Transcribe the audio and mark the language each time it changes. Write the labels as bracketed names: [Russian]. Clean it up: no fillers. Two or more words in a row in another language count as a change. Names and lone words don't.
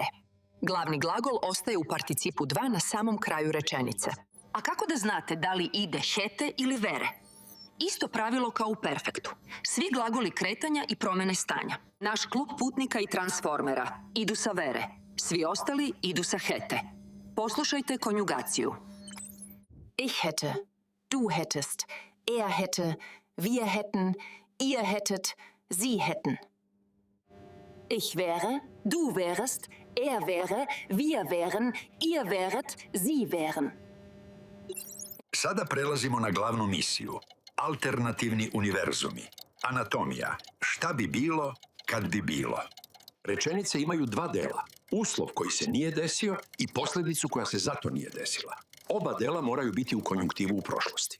[Bosnian] Glavni glagol ostaje u participu 2 na samom kraju rečenice. A kako da znate da li ide hätte ili wäre? Isto pravilo kao u perfektu. Svi glagoli kretanja i promjene stanja. Naš klub putnika i transformera idu sa wäre. Svi ostali idu sa hätte. Poslušajte konjugaciju. [German] Ich hätte, du hättest, er hätte, wir hätten, ihr hättet, sie hätten. Ich wäre, du wärest, er wäre, wir wären, ihr wäret, sie wären. [Bosnian] Sada prelazimo na glavnu misiju. Alternativni univerzumi. Anatomija. Šta bi bilo kad bi bilo? Rečenice imaju dva dela. Uslov koji se nije desio i posljedicu koja se zato nije desila. Oba dela moraju biti u konjunktivu u prošlosti.